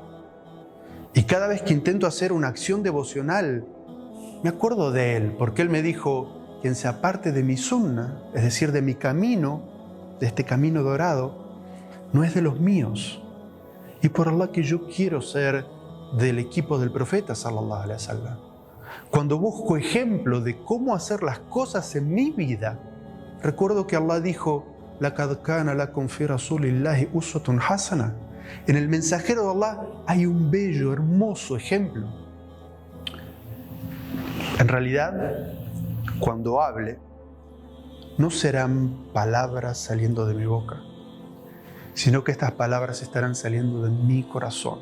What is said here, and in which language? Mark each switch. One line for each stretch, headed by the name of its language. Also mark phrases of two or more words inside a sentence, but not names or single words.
Spanish: Y cada vez que intento hacer una acción devocional, me acuerdo de él, porque él me dijo, quien se aparte de mi sunna, es decir, de mi camino, de este camino dorado, no es de los míos. Y por Allah que yo quiero ser del equipo del profeta
Arabic: صلى الله عليه وسلم.
Spanish: Cuando busco ejemplo de cómo hacer las cosas en mi vida, recuerdo que Allah dijo,
Arabic: لَقَدْ كَانَ لَكُمْ فِي رَسُولِ اللَّهِ أُسْوَةٌ حَسَنَةٌ.
Spanish: En el mensajero de Allah hay un bello, hermoso ejemplo. En realidad, cuando hable, no serán palabras saliendo de mi boca, sino que estas palabras estarán saliendo de mi corazón.